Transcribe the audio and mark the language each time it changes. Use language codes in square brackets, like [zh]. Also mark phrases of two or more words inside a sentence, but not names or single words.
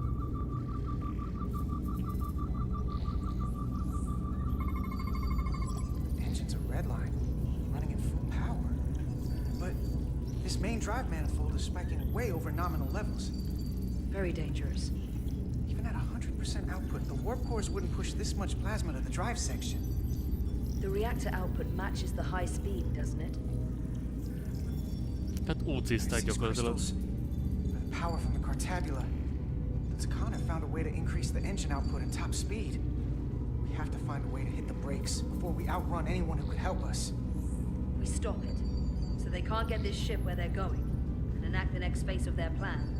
[en] Engines are redline, running at full power. But this main drive manifold is spiking way over nominal levels. Very dangerous. Even at 100% output, the warp cores wouldn't push this much plasma to the drive section. The reactor output matches the high speed, doesn't it? [hu] Hát úcizták gyakorlatilag. [en] The power from the Cartabula. The Takana found a way to increase the engine output and top speed. We have to find a way to hit the brakes before we outrun anyone who could help us. We stop it, so they can't get this ship where they're going, and enact the next phase of their plan.